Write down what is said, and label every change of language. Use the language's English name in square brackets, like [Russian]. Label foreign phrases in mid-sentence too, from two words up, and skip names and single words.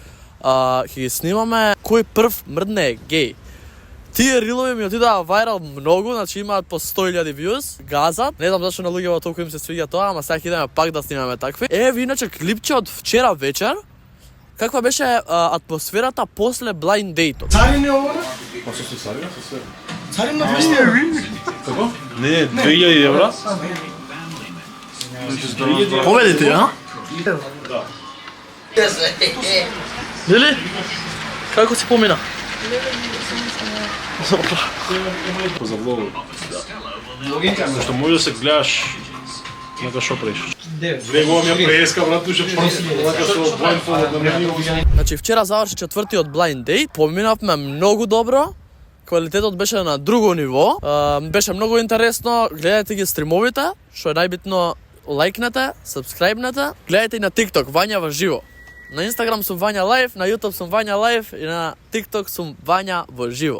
[Macedonian] Ќе ги снимаме кој прв мрдне е геј. Тие рилови ми отидоа вајрал многу, значи имаат по 100.000 views, газат. Не знам зашто на луѓето толку им се свиѓа тоа, ама сега идеме пак да снимаме такви. Ви иначе клипче од вчера вечер. Каква беше атмосферата после [English] blind date- [Macedonian] от? Царин е ова? Па што се царина, со се. Царин на 200 евра. Како? Не, 2000 евра. Победите, а? Да. Дели? Како си помина? За влогот. Зашто може да се гледаш на што правиш. Него ми ја преска, брат, туше вака со blindfold на мене. Значи вчера заврши четвртиот [English] blind date, [Macedonian] поминавме многу добро. Квалитетот беше на друго ниво. Беше многу интересно. Гледајте ги стримовите, што е најбитно, лајкнете, сабскрајбнете. Гледајте и на TikTok Вања во живо. На Instagram сум Вања Лайв, на YouTube сум Вања Лайв и на TikTok сум Вања во живо.